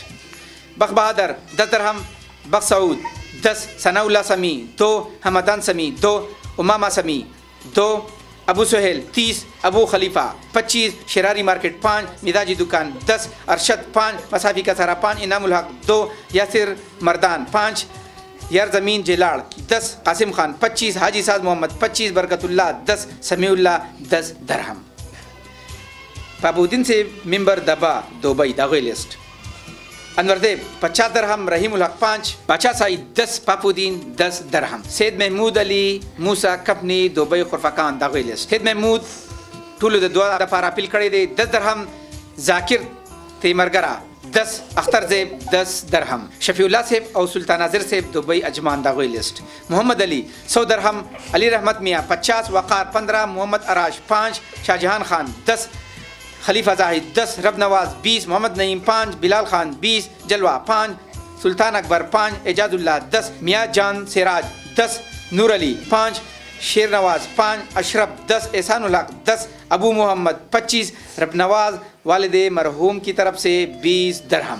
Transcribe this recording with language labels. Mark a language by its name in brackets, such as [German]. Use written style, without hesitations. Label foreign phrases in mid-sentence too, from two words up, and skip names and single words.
[Urdu] بخ بہادر 10 درہم، بخ سعود 10، ثناء اللہ سمیع 2، حمدان سمیع 2، امامہ سمیع 2، ابو سہیل 30، ابو خلیفہ 25، شراری مارکیٹ 5، مزاجی دکان 10، ارشد 5، مسافی کا سارا 5، انعام الحق 2، یاسر مردان 5، یار زمین جلاڑ 10، قاسم خان 25، حاجی ساز محمد 25، برکت اللہ 10، سمیع اللہ 10 درہم۔ پابودین سے ممبر دبا دبئی داغی لسٹ۔ انور دیب 50 درہم، رحیم الحق 5، باچا سعید 10، پاپودین 10 درہم۔ سید محمود علی موسیٰ کپنی دبئی خرفقان داغی لسٹ۔ [Pashto] سید محمود ټولو د دعا دپاره اپیل کړی دی 10 درہم، ذاکر تیمرگرا 10، اختر زیب 10 درہم۔ [Urdu] شفیع اللہ صاحب اور سلطان ناظر صاحب دبئی اجمان داغی لسٹ۔ محمد علی 100 درہم، علی رحمت میاں 50، وقار 15، محمد اراش 5، شاہجہان خان 10، خلیفہ زاہد 10، رب نواز 20، محمد نعیم 5، بلال خان 20، جلوہ 5، سلطان اکبر 5، اعجاز اللہ 10، میاں جان سراج 10، نور علی 5، شیر نواز 5، اشرف 10، احسان الحق 10، ابو محمد 25، رب نواز والد مرحوم کی طرف سے 20 درہم۔